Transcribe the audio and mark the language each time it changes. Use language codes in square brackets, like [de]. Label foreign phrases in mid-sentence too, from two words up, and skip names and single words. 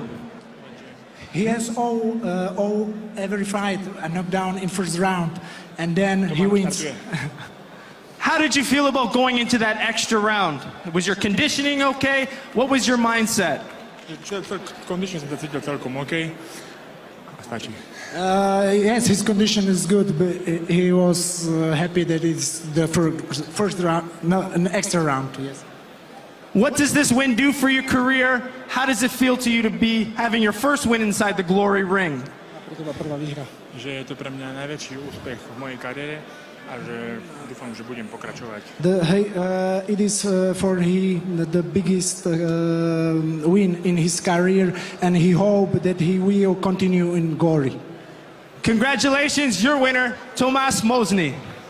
[en] He has every fight a knockdown in first round, and then he wins. How did you feel about going into that extra round? Was your conditioning okay? What was your mindset? [sk] Condition som cítil celkom OK. Stačí. [en] Yes, his condition is good, but he was happy that it's the first round, no, an extra round. Yes. What does this win do for your career? How does it feel to you to be having your first win inside the Glory ring? [sk] Že je to pre mňa najväčší úspech v mojej kariére a že dúfam, že budem pokračovať. [en] It is for the biggest win in his career, and he hopes that he will continue in Glory. Congratulations, your winner, Tomas Mozny.